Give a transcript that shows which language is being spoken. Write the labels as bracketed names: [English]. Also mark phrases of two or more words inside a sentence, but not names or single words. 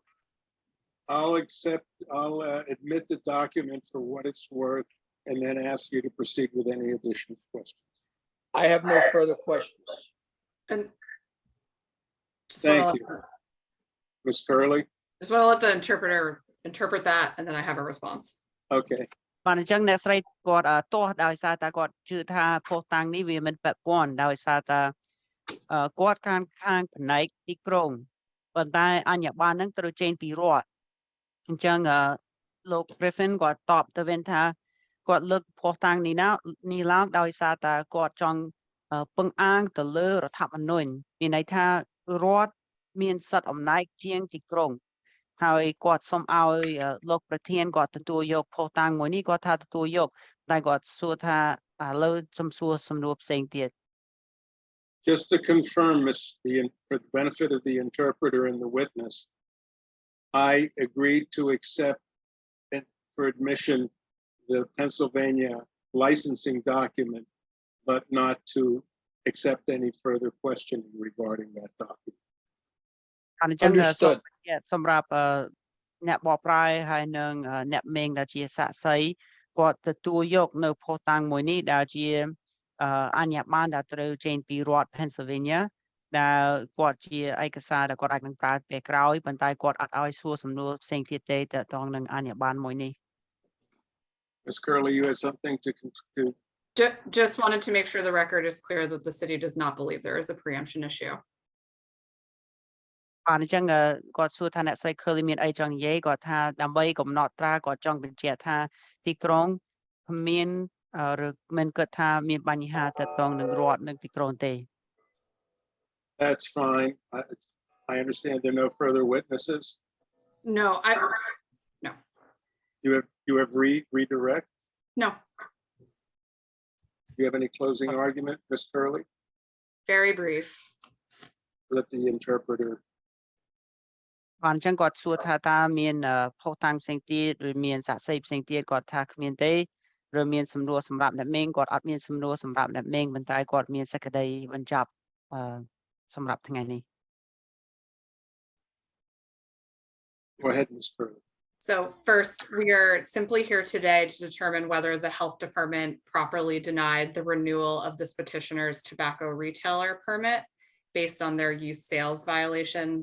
[English] I'll admit the document for what it's worth and then ask you to proceed with any additional questions. I have no further questions. And just Thank wanna you. Ms. Curley? just want to let the interpreter interpret that, and then I have a response. Okay. [Khmer] បាទអញ្ចឹងអ្នកស្រីគាត់ទាស់ដោយសារតែគាត់ជឿថាភស្តុតាងនេះវាមិនពាក់ព័ន្ធដោយសារតែគាត់ខាងផ្នែកទីក្រុងបប៉ុន្តែអញ្ញាប័ណ្ណហ្នឹង ត្រូវចេញពីរដ្ឋអញ្ចឹងលោក Griffin គាត់តបទៅវិញថាគាត់លើកភស្តុតាងនេះឡើងដោយសារតែគាត់ចង់ពឹងអាងទៅលើរដ្ឋធម្មនុញ្ញមានន័យថារដ្ឋមានសិទ្ធិអំណាចជាងទីក្រុងហើយគាត់សូមឲ្យលោកប្រធានគាត់ទទួលយកភស្តុតាងមួយនេះគាត់ថាទទួលយកតែគាត់សួរថាឥឡូវសំសួរសំណួរផ្សេងទៀត [English] Just to confirm, for the benefit of the interpreter and the witness, I agreed to accept for admission the Pennsylvania licensing document, but not to accept any further questioning regarding that document. [Khmer] អញ្ចឹង [English] Understood. [Khmer] សម្រាប់អ្នកបកប្រែហើយនឹងអ្នកមេងដែលជាសាក្សីគាត់ទទួលយកនៅភស្តុតាងមួយនេះដែលជាអញ្ញាប័ណ្ណដែលត្រូវចេញពីរដ្ឋ Pennsylvania ដែលគាត់ជាឯកសារដែលគាត់អាចនឹងប្រើពេលក្រោយប៉ុន្តែគាត់អត់ឲ្យសួរសំណួរផ្សេងទៀតទេទាក់ទងនឹងអញ្ញាប័ណ្ណមួយនេះ [English] Ms. Curley, you had something to Just wanted to make sure the record is clear that the city does not believe there is a preemption issue. [Khmer] បាទអញ្ចឹងគាត់សួរថាអ្នកស្រី Curley មានអីចង់និយាយគាត់ថាដើម្បីកំណត់ត្រាគាត់ចង់បញ្ជាក់ថាទីក្រុងមានឬមិនគិតថាមានបញ្ហាទាក់ទងនឹងរដ្ឋនិងទីក្រុងទេ [English] That's fine. I understand there are no further witnesses. No. You have redirect? No. Do you have any closing argument, Ms. Curley? Very brief. Let the interpreter. [Khmer] បាទអញ្ចឹងគាត់សួរថាតើមានភស្តុតាងផ្សេងទៀតឬមានសាក្សីផ្សេងទៀតគាត់ថាគ្មានទេឬមានសំណួរសម្រាប់អ្នកមេងគាត់អត់មានសំណួរសម្រាប់អ្នកមេងប៉ុន្តែគាត់មានសេចក្តីបញ្ចប់សម្រាប់ថ្ងៃនេះ [English] Go ahead, Ms. Curley. So first, we are simply here today to determine whether the health department properly denied the renewal of this petitioner's tobacco retailer permit based on their youth sales violations.